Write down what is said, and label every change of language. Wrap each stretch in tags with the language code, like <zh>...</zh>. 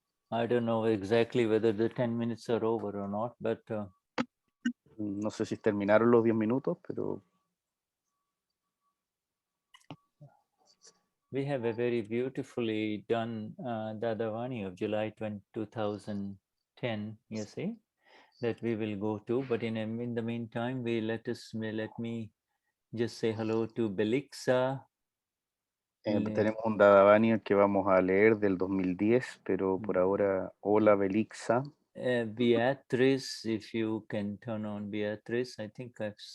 <en>I don't know exactly whether the 10 minutes are over or not, but</en> <es>No sé si terminaron los 10 minutos, pero</es> <en>we have a very beautifully done Dadavani of July 2010, you see, that we will go to. But in the meantime, let me just say hello to Belixa.</en> <es>tenemos un Dadavani que vamos a leer del 2010, pero por ahora, hola Belixa.</es> <en>Beatriz, if you can turn on Beatriz, I think I've</en>